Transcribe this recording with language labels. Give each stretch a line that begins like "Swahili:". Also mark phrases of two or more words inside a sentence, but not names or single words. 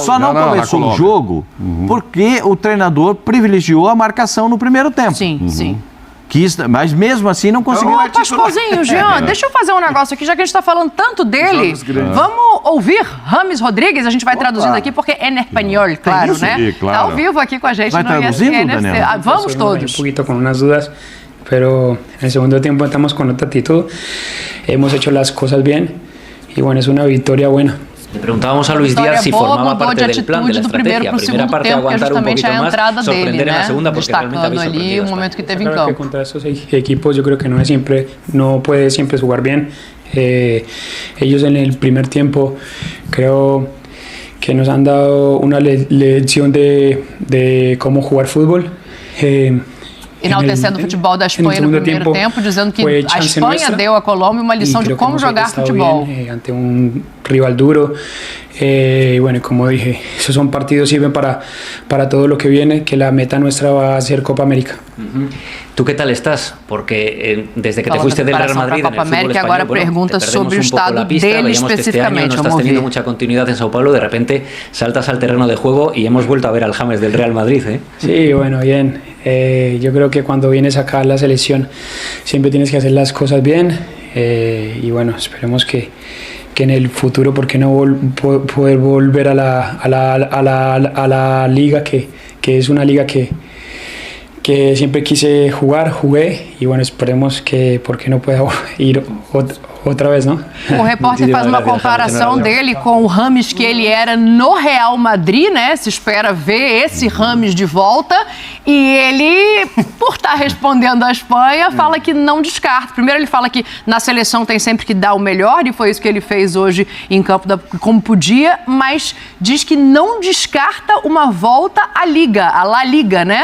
Portuguese: Só não começou o jogo porque o treinador privilegiou a marcação no primeiro tempo. Sim. Mas mesmo assim não conseguiu... Pascoalzinho, Jean, deixa eu fazer um negócio aqui, já que a gente está falando tanto dele. Vamos ouvir Rames Rodrigues, a gente vai traduzindo aqui, porque é em espanhol, claro, né? Sim, claro. Tá ao vivo aqui com a gente vai no traduzindo, Daniel? Vamos todos.
Spanish: Un poquito con unas dudas, pero en el segundo tiempo estamos con otra actitud. Hemos hecho las cosas bien y bueno, es una victoria buena. Le preguntábamos a Luis Díaz si formaba parte del plan, de la estrategia. Primera parte aguantar un poquito más, sorprender en la segunda porque realmente habéis sorprendido bastante. Claro que contra estos equipos yo creo que no puede siempre jugar bien. Ellos en el primer tiempo creo que nos han dado una lección de cómo jugar fútbol.
Portuguese: Enaltecendo o futebol da Espanha no primeiro tempo, dizendo que a Espanha deu à Colômbia uma lição de como jogar futebol.
Spanish: Ante un rival duro. Y bueno, como dije, esos son partidos sirven para todo lo que viene, que la meta nuestra va a ser Copa América. ¿Tú qué tal estás? Porque desde que te fuiste del Real Madrid en el fútbol español,
Portuguese: agora pergunta sobre o estado dele especificamente.
Spanish: No estás teniendo mucha continuidad en Sao Paulo, de repente saltas al terreno de juego y hemos vuelto a ver al James del Real Madrid, ¿eh? Sí, bueno, bien. Yo creo que cuando vienes acá a la selección siempre tienes que hacer las cosas bien y bueno, esperemos que en el futuro, ¿por qué no poder volver a la liga, que es una liga que siempre quise jugué y bueno, esperemos que, ¿por qué no pueda ir
Portuguese: outra vez, não? O repórter faz uma comparação dele com o Rames que ele era no Real Madrid, né? Se espera ver esse Rames de volta. E ele, por estar respondendo à Espanha, fala que não descarta. Primeiro ele fala que na seleção tem sempre que dar o melhor, e foi isso que ele fez hoje em campo como podia, mas diz que não descarta uma volta à Liga, a La Liga, né?